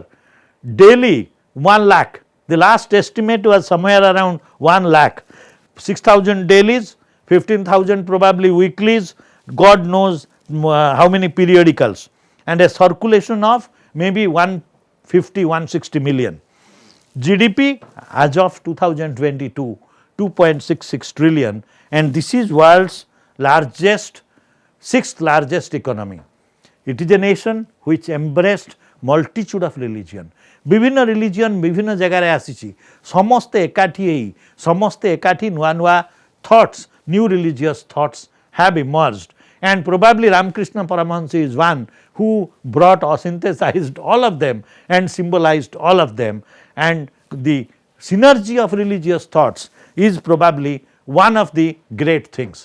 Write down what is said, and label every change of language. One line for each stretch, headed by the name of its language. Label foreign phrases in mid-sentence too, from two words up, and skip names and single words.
English: Daily 1 lakh, the last estimate was somewhere around 1 lakh, 6,000 dailies, 15,000 probably weeklies, God knows how many periodicals, and a circulation of maybe 150, 160 million. GDP as of 2022, 2.66 trillion, and this is world's largest, 6th largest economy. It is a nation which embraced multitude of religion.
Odia: ବିଭିନ୍ନ religion ବିଭିନ୍ନ ଜାଗାରେ ଆସିଛି, ସମସ୍ତେ ଏକାଠି ହେଇ ସମସ୍ତେ ଏକାଠି ନୂଆ ନୂଆ
English: thoughts, new religious thoughts have emerged, and probably Ramakrishna Paramahansa is one who brought or synthesized all of them and symbolized all of them, and the synergy of religious thoughts is probably one of the great things.